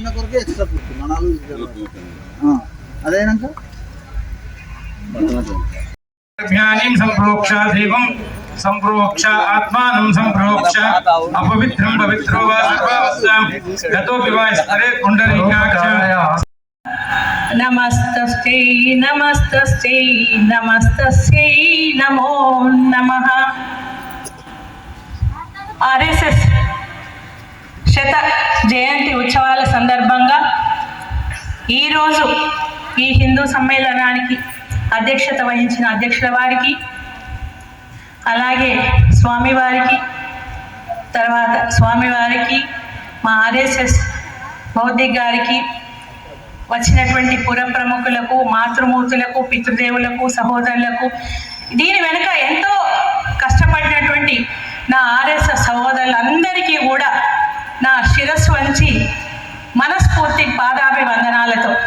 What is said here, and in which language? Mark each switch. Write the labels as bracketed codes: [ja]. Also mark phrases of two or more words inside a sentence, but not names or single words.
[sa] द्रव्याणि संप्रोक्ष देवं संप्रोक्ष आत्मानं संप्रोक्ष अपवित्रं पवित्रो वा सर्वावस्थां गतोऽपि वा स्तरे कुण्डलीकाक्ष नमस्तस्यै नमस्तस्यै नमस्तस्यै नमो नमः। [te] ఆర్ఎస్ఎస్ శత జయంతి ఉత్సవాల సందర్భంగా ఈరోజు ఈ హిందూ సమ్మేళనానికి అధ్యక్షత వహించిన అధ్యక్షుల వారికి, అలాగే స్వామివారికి, తర్వాత స్వామివారికి, మా ఆర్ఎస్ఎస్ బౌద్ధిక్ గారికి, వచ్చినటువంటి పుర ప్రముఖులకు, మాతృమూర్తులకు, పితృదేవులకు, సహోదరులకు, దీని వెనుక ఎంతో కష్టపడినటువంటి నా ఆర్ఎస్ఎస్ సహోదరులందరికీ కూడా నా శిరస్సు వంచి మనస్ఫూర్తి పాదాభివందనాలతో,